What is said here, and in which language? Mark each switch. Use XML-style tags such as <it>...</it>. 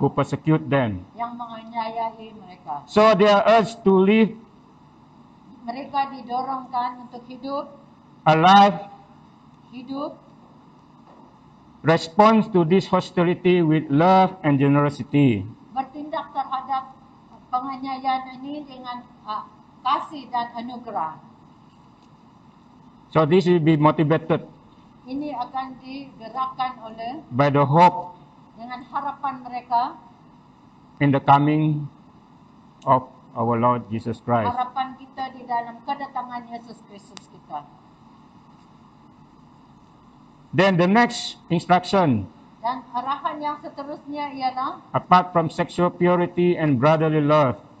<en>who persecute them.</en> <ms>yang menganiayai mereka.</ms> <en>So they are urged to live</en> <ms>Mereka didorongkan untuk hidup</ms> <en>a life response to this hostility with love and generosity.</en> <ms>bertindak terhadap penganiayaan ini dengan kasih dan anugerah.</ms> <en>So this will be motivated</en> <ms>Ini akan digerakkan oleh</ms> <en>by the hope</en> <ms>dengan harapan mereka,</ms> <en>in the coming of our Lord Jesus Christ.</en> <ms>harapan kita di dalam kedatangan Yesus Kristus kita.</ms> <en>Then the next instruction,</en> <ms>Dan arahan yang seterusnya ialah</ms> <en>apart from sexual purity and brotherly love,</en>